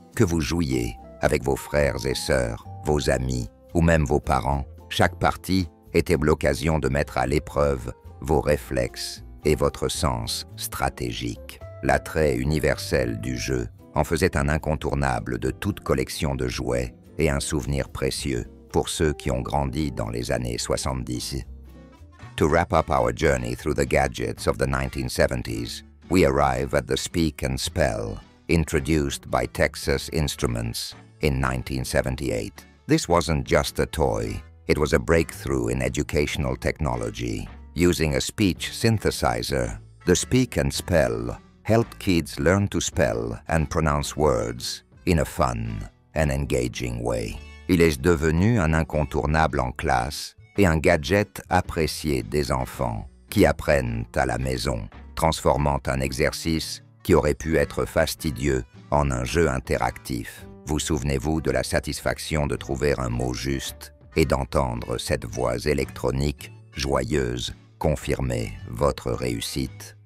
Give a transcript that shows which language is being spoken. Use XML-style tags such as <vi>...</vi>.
<fr>Que vous jouiez avec vos frères et sœurs, vos amis ou même vos parents, chaque partie était l'occasion de mettre à l'épreuve vos réflexes et votre sens stratégique. L'attrait universel du jeu en faisait un incontournable de toute collection de jouets et un souvenir précieux pour ceux qui ont grandi dans les années 70.</fr> <en>To wrap up our journey through the gadgets of the 1970s, we arrive at the Speak and Spell, introduced by Texas Instruments in 1978. This wasn't just a toy, it was a breakthrough in educational technology. Using a speech synthesizer, the Speak and Spell helped kids learn to spell and pronounce words in a fun and engaging way.</en> <fr>Il est devenu un incontournable en classe et un gadget apprécié des enfants qui apprennent à la maison, transformant un exercice qui aurait pu être fastidieux en un jeu interactif. Vous souvenez-vous de la satisfaction de trouver un mot juste et d'entendre cette voix électronique, joyeuse, confirmer votre réussite?</fr>